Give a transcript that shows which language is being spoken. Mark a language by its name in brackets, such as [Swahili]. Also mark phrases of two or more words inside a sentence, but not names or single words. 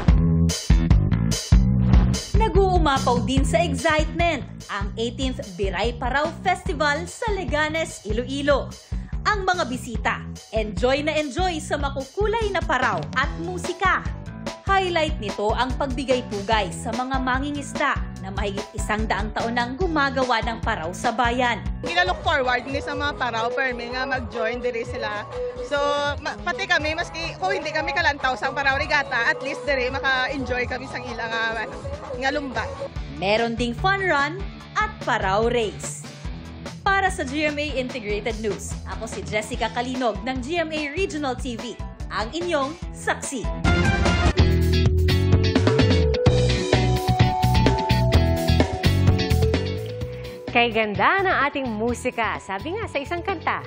[Filipino] Nag-uumapaw din sa excitement ang 18th Biray Paraw Festival sa Leganes, Iloilo. Ang mga bisita, enjoy na enjoy sa makukulay na paraw at musika. Highlight nito ang pagbigay pugay sa mga mangingisda na mahigit 100 taon nang gumagawa ng paraw sa bayan. [English] Look forward [Hiligaynon] ni sa mga paraw, permi nga mag-join diri sila. So, pati kami, maski kung hindi kami kalantaw sa paraw regata, [English] at least [Hiligaynon] diri maka-enjoy kami sa ilang nga lumba. [Filipino] Meron ding fun run at paraw race. Para sa GMA Integrated News, ako si Jessica Kalinog ng GMA Regional TV, ang inyong saksi. Kay ganda ng ating musika, sabi nga sa isang kanta.